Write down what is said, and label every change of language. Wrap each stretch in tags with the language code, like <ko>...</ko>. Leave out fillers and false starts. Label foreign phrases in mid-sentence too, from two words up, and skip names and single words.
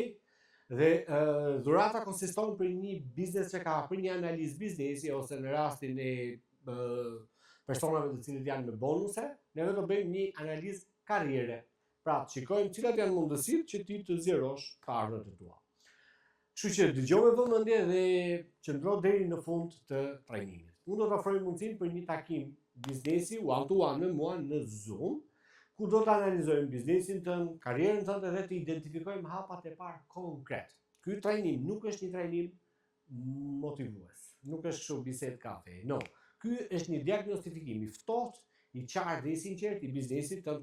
<sq>Dhe dhurata konsiston për një biznes që ka për një analizë biznesi ose në rastin e personave të cilët janë me bonuse, ne do bëjmë një analizë karriere. Pra, shikojmë cilat janë mundësitë që ti të zgjerosh të ardhurën e tua. Kështu që dëgjoj me vëmendje dhe qëndro deri në fund të trajnimit. Unë do të ofroj mundësinë për një takim biznesi</sq> <en>one-to-one</en> <sq>me mua në Zoom, ku do të analizojmë biznesin tënd, karrierën tënde dhe të identifikojmë hapat e parë konkret. Ky trajnim nuk është një trajnim motivues, nuk është kështu bisedë kafe. No, ky është një diagnostifikim i ftohtë, i qartë dhe i sinqert i biznesit tënd.</sq>